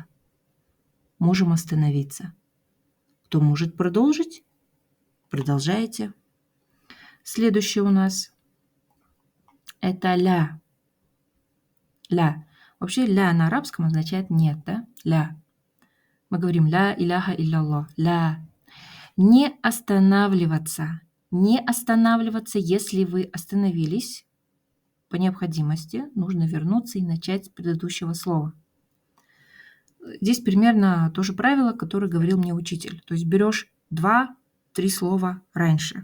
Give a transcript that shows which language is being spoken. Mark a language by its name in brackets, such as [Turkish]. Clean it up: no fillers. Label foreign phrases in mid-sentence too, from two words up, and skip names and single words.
[Russian] Можем остановиться. Кто может продолжить? Продолжайте. Следующее у нас это ля. Ля. Вообще ля на арабском означает нет, да? Ля. Мы говорим [Arabic] لا إله إلا الله. [Russian] Ля. Не останавливаться. Не останавливаться, если вы остановились. По необходимости нужно вернуться и начать с предыдущего слова. Здесь примерно то же правило, которое говорил мне учитель. То есть берешь 2-3 слова раньше.